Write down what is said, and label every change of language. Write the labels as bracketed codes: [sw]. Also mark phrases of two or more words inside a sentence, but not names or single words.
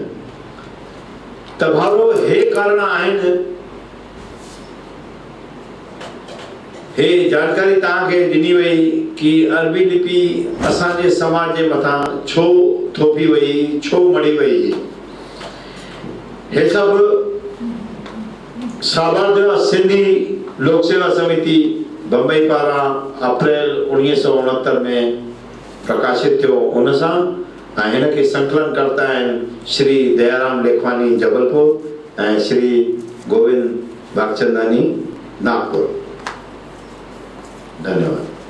[sd] त भाउरो हे कारण आहिनि, हे जानकारी तव्हांखे ॾिनी वई कि अरबी लिपि असांजे समाज जे मथां छो थोपी वई, छो मड़ी वई। हे सभु साबरमती सिंधी लोक सेवा समिति बम्बई पारां अप्रैल 1969 में प्रकाशित थियो उन सां ऐं हिन खे संकलन करता आहिनि श्री दयाराम लेखवानी जबलपुर ऐं श्री गोविंद भागचंदानी नागपुर। धन्यवाद।